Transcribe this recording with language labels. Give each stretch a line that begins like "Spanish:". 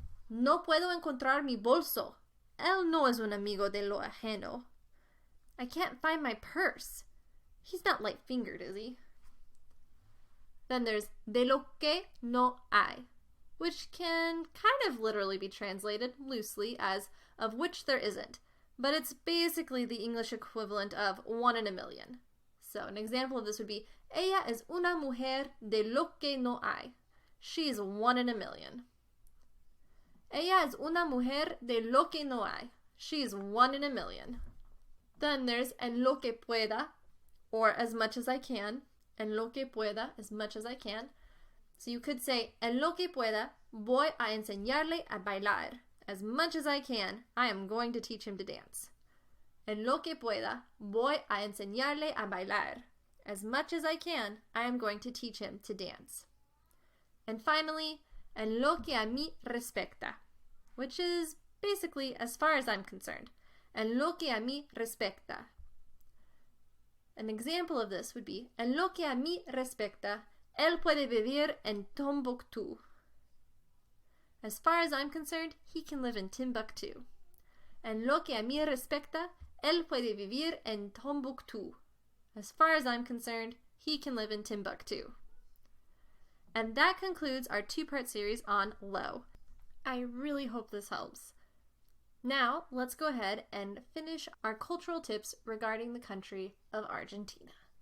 Spanish: No puedo encontrar mi bolso. Él no es un amigo de lo ajeno.
English: I can't find my purse. He's not light-fingered, is he? Then there's
Spanish: de lo que no hay,
English: which can kind of literally be translated loosely as of which there isn't, but it's basically the English equivalent of 1 in a million. So an example of this would be
Spanish: ella es una mujer de lo que no hay.
English: She's 1 in a million.
Spanish: Ella es una mujer de lo que no hay.
English: She's 1 in a million. Then there's
Spanish: en lo que pueda,
English: or as much as I can.
Spanish: En lo que pueda,
English: as much as I can. So you could say,
Spanish: en lo que pueda, voy a enseñarle a bailar.
English: As much as I can, I am going to teach him to dance.
Spanish: En lo que pueda, voy a enseñarle a bailar.
English: As much as I can, I am going to teach him to dance. And finally,
Spanish: en lo que a mí respecta,
English: which is basically as far as I'm concerned.
Spanish: En lo que a mí respecta.
English: An example of this would be,
Spanish: en lo que a mí respecta, él puede vivir en Tombuctú.
English: As far as I'm concerned, he can live in Timbuktu.
Spanish: En lo que a mí respecta, él puede vivir en Tombuctú.
English: As far as I'm concerned, he can live in Timbuktu. And that concludes our 2-part series on lo. I really hope this helps. Now, let's go ahead and finish our cultural tips regarding the country of Argentina.